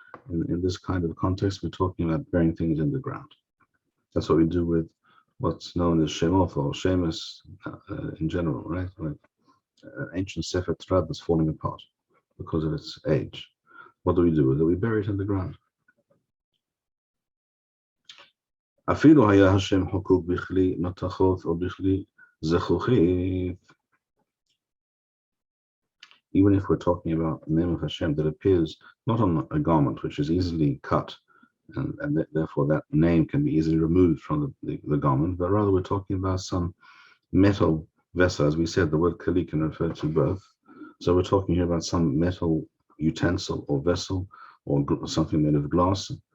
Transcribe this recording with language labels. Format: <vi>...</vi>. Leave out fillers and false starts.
<en>In this kind of context, we're talking about burying things in the ground. That's what we do with what's known as Shemot or Shemus in general, right? Like ancient Sefer Torah that's falling apart because of its age. What do we do with it? We bury it in the ground.</en> <he>אפילו היה השם חקוק בכלי מתכות או בכלי זכוכית.</he> <en>Even if we're talking about the name of Hashem that appears not on a garment which is easily cut, and therefore that name can be easily removed from the garment, but rather we're talking about some metal vessel. As we said, the word kali can refer to both. So we're talking here about some metal utensil or vessel or something made of glass.</en>